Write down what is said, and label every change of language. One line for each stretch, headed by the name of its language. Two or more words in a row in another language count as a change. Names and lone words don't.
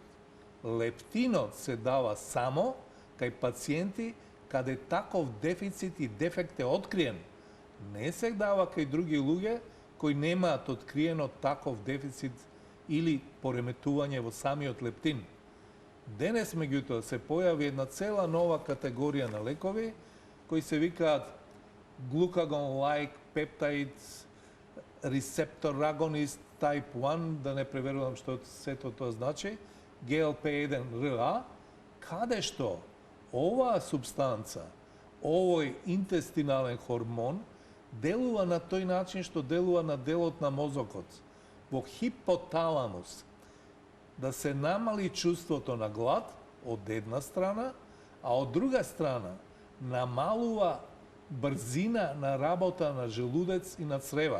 Macedonian: Лептинот се дава само кај пациенти каде таков дефицит и дефект е откриен. Не се дава кај други луѓе кои немаат откриено таков дефицит или пореметување во самиот лептин. Денес, меѓутоа, се појави една цела нова категорија на лекови кои се викаат
English: glucagon-like peptides receptor agonist type 1,
Macedonian: да не преверувам што сето тоа значи, GLP-1RA, каде што оваа субстанца, овој интестинален хормон, делува на тој начин што делува на делот на мозокот, во хипоталамус, да се намали чувството на глад од една страна, а од друга страна намалува брзина на работа на желудец и на црева.